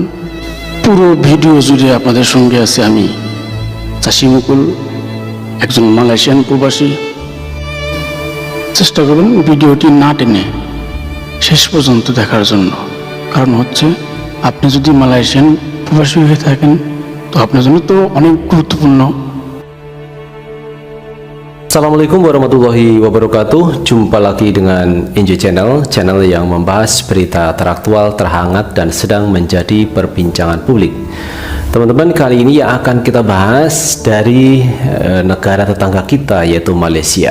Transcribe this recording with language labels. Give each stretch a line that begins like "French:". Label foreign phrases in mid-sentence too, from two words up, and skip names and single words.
Bangla: পুরো ভিডিও জুড়ে আপনাদের সঙ্গে আছে আমি চাষি মুকুল, একজন মালয়েশিয়ান প্রবাসী। চেষ্টা করবেন ভিডিওটি না টেনে শেষ পর্যন্ত দেখার জন্য। কারণ হচ্ছে আপনি যদি মালয়েশিয়ান প্রবাসী হয়ে থাকেন তো আপনার জন্য তো অনেক গুরুত্বপূর্ণ।
Arabic: السلام عليكم ورحمة الله وبركاته.
Indonesian: Jumpa lagi dengan Injo Channel, channel yang membahas berita teraktual, terhangat, dan sedang menjadi perbincangan publik. Teman-teman, kali ini yang akan kita bahas dari negara tetangga kita, yaitu Malaysia.